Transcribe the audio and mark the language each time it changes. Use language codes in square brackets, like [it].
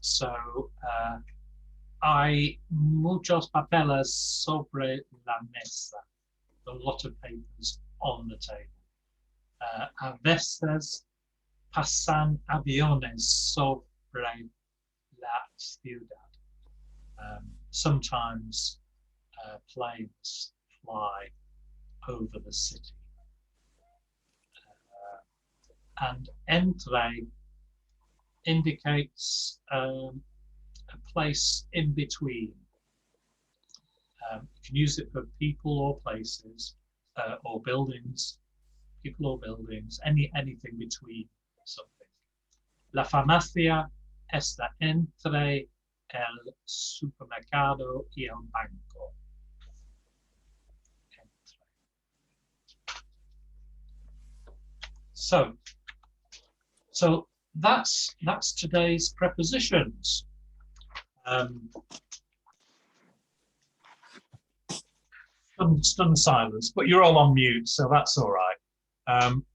[es] So hay muchos papeles sobre la mesa. [en] A lot of papers on the table. [es] A veces pasan aviones sobre la ciudad. [en] Sometimes planes fly over the city. And entre indicates a place in between. You can use it for people or places, or buildings, people or buildings, anything between something. [es] La farmacia está entre el supermercado y el banco. [en] So that's today's prepositions. Stunned silence, but you're all on mute, so that's all right.